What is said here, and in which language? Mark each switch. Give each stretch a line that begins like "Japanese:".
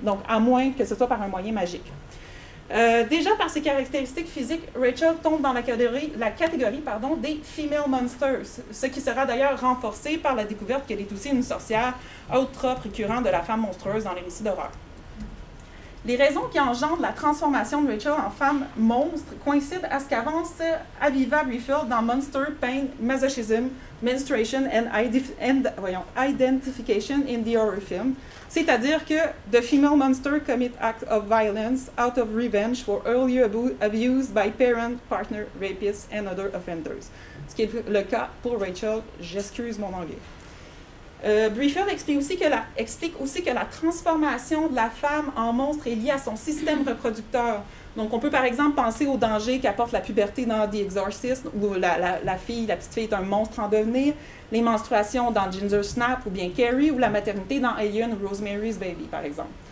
French: Donc, à moins que ce soit par un moyen magique. Déjà, par ses caractéristiques physiques, Rachel tombe dans la catégorie des female monsters, ce qui sera d'ailleurs renforcé par la découverte qu'elle est aussi une sorcière, autre trope récurrent de la femme monstrueuse dans les récits d'horreur. Les raisons qui engendrent la transformation de Rachel en femme monstre coïncident à ce qu'avance Aviva Briefield dans Monster, Pain, Masochism, Menstruation and Identification in the Horror Film. C'est-à-dire que
English: the female monster commit acts of violence out of revenge for earlier abuse by parent, partner, rapists and other offenders.
French: Ce qui est le cas pour Rachel. J'excuse mon anglais. Briefield explique aussi que la transformation de la femme en monstre est liée à son système reproducteur. Donc, on peut par exemple penser au danger qu'apporte la puberté dans The Exorcist, où la petite fille est un monstre en devenir, les menstruations dans Ginger Snap ou bien Carrie, ou la maternité dans Alien ou Rosemary's Baby, par exemple.